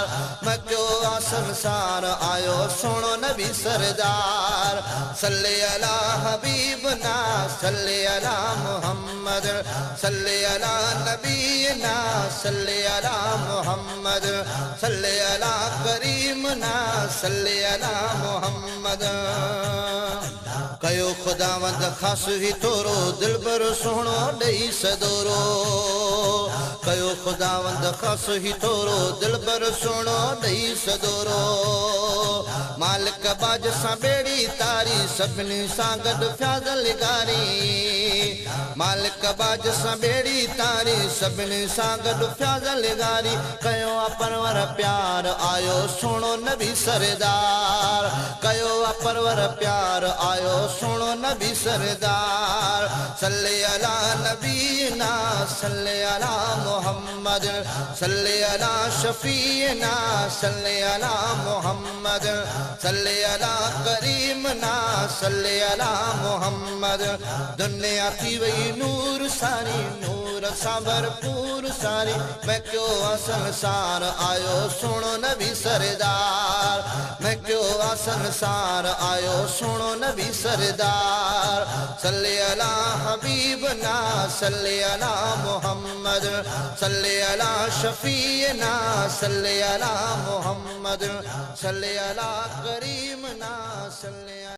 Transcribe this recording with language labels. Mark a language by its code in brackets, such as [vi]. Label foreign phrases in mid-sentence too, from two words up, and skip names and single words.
[sd] मैं क्यों संसार आयो सोनो नबी सरदार। [ar] صلى على حبيبنا صلى على محمد صلى على نبينا صلى على محمد صلى على كريمنا صلى على محمد. [sd] कयो खुदावंद खास ही तोरो दिलबर सोहणो ॾेई सदोरो। कयो खुदावंद खास ही तोरो दिलबर सोहणो ॾेई सदोरो। मालिक बाज सां बेड़ी तारी सभिनी सां गॾु फ्याज़ल गारी। मालिक बाज सां बेड़ी तारी सभिनी सां गॾु फ्याज़ल गारी। कयो परवर प्यार आयो सोनो नबी सरदार। कयो परवर प्यार आयो सोनो नबी सरदार। [ar] صلى على نبينا صلى على محمد صلى على شفيعنا صلى على محمد صلى على كريمنا صلى على محمد. [sd] दुनिया थी वही नूर सारी, नूर सा भरपूर सारी। मैं क्यों संसार आयो सोनो नबी सरदार। मैं क्यों संसार आयो सोनो नबी सरदार। [ar] صلى على حبيبنا صلى على محمد صلى على شفيعنا صلى على محمد صلى على كريمنا صلى